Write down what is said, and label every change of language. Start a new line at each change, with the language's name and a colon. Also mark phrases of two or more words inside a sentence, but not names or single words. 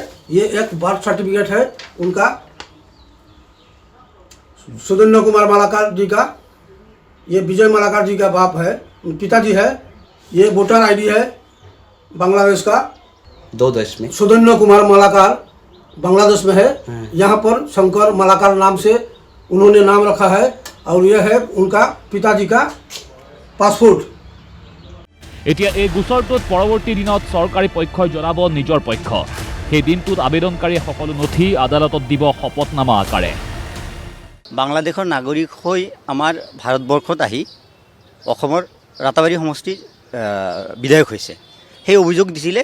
Hindi: ये एक
English: birth certificate
Hindi: है उनका सुरेंद्र कुमार मालाकार जी का, ये विजय मालाकार जी का बाप है, पिताजी है। ये
English: voter ID
Hindi: है बांग्लादेश का, 2 देश में सुरेंद्र कुमार मालाकार बांग्लादेश में है। यहाँ पर शंकर मालाकार नाम से उन्होंने नाम रखा है और यह है उनका पिताजी का पासपोर्ट।
Assamese: এতিয়া এই গোচৰটোত পৰৱৰ্তী দিনত চৰকাৰী পক্ষই জনাব নিজৰ পক্ষ। সেই দিনটোত আবেদনকাৰীয়ে সকলো নথি আদালতত দিব শপতনামা আকাৰে। বাংলাদেশৰ নাগৰিক হৈ আমাৰ ভাৰতবৰ্ষত আহি অসমৰ ৰাতাবাৰী সমষ্টিৰ বিধায়ক হৈছে সেই অভিযোগ দিছিলে।